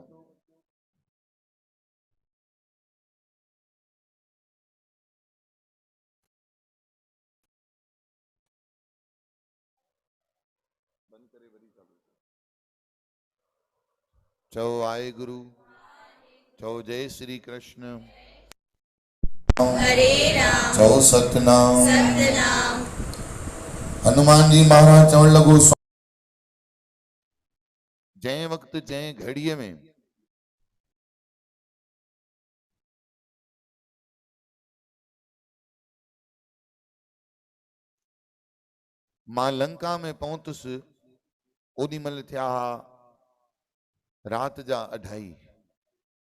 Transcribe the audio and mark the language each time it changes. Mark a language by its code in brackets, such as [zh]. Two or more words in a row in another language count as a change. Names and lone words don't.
[sd] चओ वाहेगुरु, चओ जय श्री कृष्ण, हरे राम, चओ सतनाम। सतनाम। हनुमान जी महाराज चवण लॻो जंहिं वक़्तु जंहिं घड़ीअ में मां लंका में पहुतुसि, ओॾी महिल थिया रात जा 2:30।